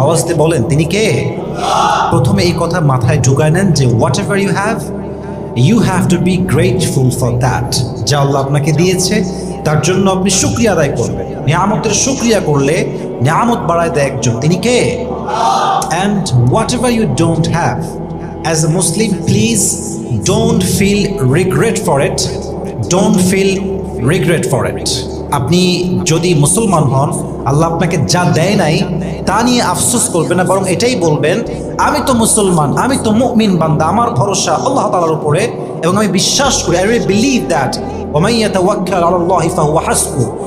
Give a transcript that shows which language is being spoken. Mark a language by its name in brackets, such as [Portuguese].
[Bangla] আওয়াজ দিয়ে বলেন তিনি কে? প্রথমে এই কথা মাথায় ঢুকায় নেন যে [English] Whatever you have to be grateful for that. [Bangla] যা আল্লাহ আপনাকে দিয়েছে তার জন্য আপনি শুকরিয়া আদায় করবেন। নিয়ামতের শুকরিয়া করলে নিয়ামত বাড়ায় দেয় একজন, তিনি কে? [English] And whatever you don't have, as a Muslim, please don't feel regret for it. Don't feel regret for it. [Bangla] আপনি যদি মুসলমান হন, আল্লাহ আপনাকে যা দেয় নাই তা নিয়ে আফসোস করবেন না, বরং এটাই বলবেন আমি তো মুসলমান, আমি তো মুমিন বান্দা, আমার ভরসা আল্লাহ তাআলার উপরে এবং আমি বিশ্বাস করি, [English] I really believe that [Arabic] وَمَن يَتَوَكَّلْ عَلَى اللَّهِ فَهُوَ حَسْبُهُ।